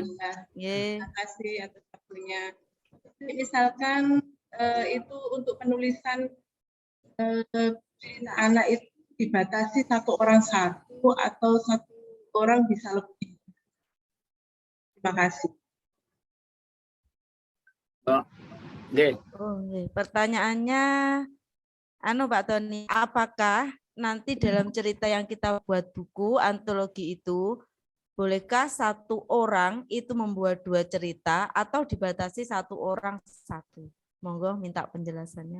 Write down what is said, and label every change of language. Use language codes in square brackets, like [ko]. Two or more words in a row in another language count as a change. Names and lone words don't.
[id] Nggih. Terima kasih atas waktunya. Misalkan itu untuk penulisan anak itu dibatasi 1 orang 1 atau 1 orang bisa lebih. Terima kasih. Nggih. Oh, nggih. Pertanyaannya Pak Tony, apakah nanti dalam cerita yang kita buat buku antologi itu bolehkah satu orang itu membuat 2 cerita atau dibatasi satu orang satu? Monggo minta penjelasannya.